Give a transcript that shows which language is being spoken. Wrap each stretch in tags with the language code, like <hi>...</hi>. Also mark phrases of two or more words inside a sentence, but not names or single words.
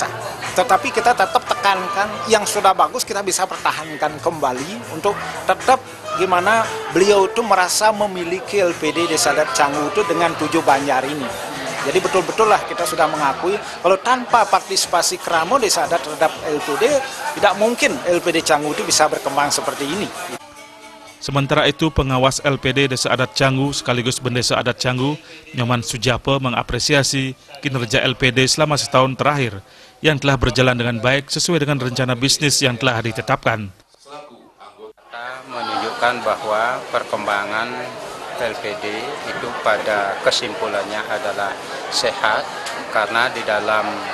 <id>Tetapi kita tetap tekankan yang sudah bagus kita bisa pertahankan kembali untuk tetap gimana beliau itu merasa memiliki LPD Desa Adat Canggu itu dengan 7 banjar ini. Jadi betul-betul lah kita sudah mengakui kalau tanpa partisipasi Kramo Desa Adat terhadap LPD tidak mungkin LPD Canggu itu bisa berkembang seperti ini. Sementara itu, pengawas LPD Desa Adat Canggu sekaligus Bendesa Adat Canggu, Nyoman Sujapo, mengapresiasi kinerja LPD selama setahun terakhir yang telah berjalan dengan baik sesuai dengan rencana bisnis yang telah ditetapkan. Kita menunjukkan bahwa perkembangan LPD itu pada kesimpulannya adalah sehat karena di dalam</id>